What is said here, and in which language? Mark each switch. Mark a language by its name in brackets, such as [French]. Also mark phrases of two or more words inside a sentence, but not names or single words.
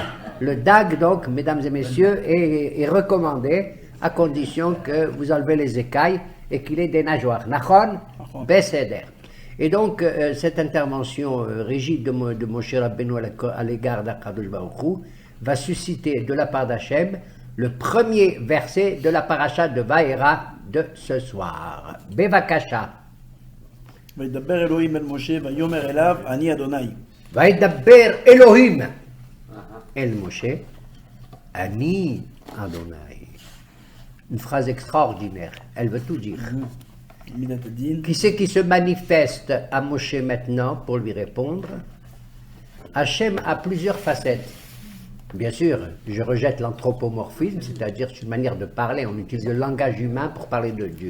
[French] Le dag, donc, mesdames et messieurs, est recommandé à condition que vous enlevez les écailles et qu'il ait des nageoires. [Hebrew] נכון, בסדר. [French] Et donc, cette intervention rigide de Moshe Rabbeinu à l'égard d'Akadosh Baruch Hu va susciter de la part d'Hachem le premier verset de la paracha de Vaera de ce soir. Bevakasha. [Hebrew] וידבר אלוהים אל משה ויאמר אליו אני אדוני. וידבר אלוהים אל משה אני אדוני. [French] Une phrase extraordinaire, elle veut tout dire. Qui c'est qui se manifeste à Moshe maintenant pour lui répondre? Hachem a plusieurs facettes. Bien sûr, je rejette l'anthropomorphisme, c'est-à-dire c'est une manière de parler, on utilise le langage humain pour parler de Dieu.